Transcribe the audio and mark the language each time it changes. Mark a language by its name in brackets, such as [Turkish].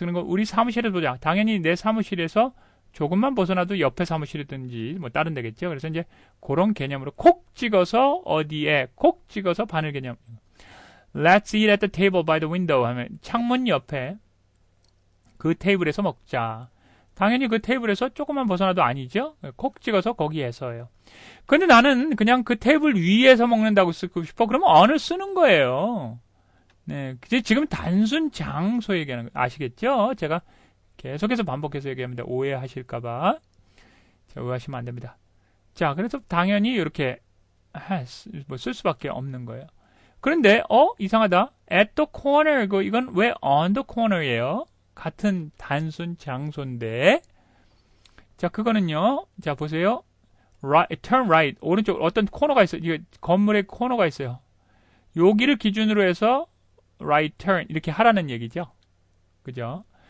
[Korean] 그런 거 우리 사무실에서 보자. 당연히 내 사무실에서 조금만 벗어나도 옆에 사무실이든지 뭐 다른 데겠죠. 그래서 이제 그런 개념으로 콕 찍어서 어디에 콕 찍어서 바늘 개념. [English] Let's eat at the table by the window [Korean] 하면 창문 옆에 그 테이블에서 먹자. 당연히 그 테이블에서 조금만 벗어나도 아니죠. 콕 찍어서 거기에서요. 근데 나는 그냥 그 테이블 위에서 먹는다고 쓰고 싶어. 그러면 on을 쓰는 거예요. 네, 지금 단순 장소 얘기하는 거 아시겠죠? 제가 계속해서 반복해서 얘기합니다. 오해하실까봐. 자, 오해하시면 안 됩니다. 자, 그래서 당연히 이렇게 쓸 수밖에 없는 거예요. 그런데 이상하다. [English] at the corner, [Korean] 이건 왜 [English] on the corner예요? [Korean] 같은 단순 장소인데, 자, 그거는요, 자, 보세요. [English] turn right, [Korean] 오른쪽 어떤 코너가 있어요. 이거 건물에 코너가 있어요. 여기를 기준으로 해서 [English] right turn [Korean] 이렇게 하라는 얘기죠. 그죠?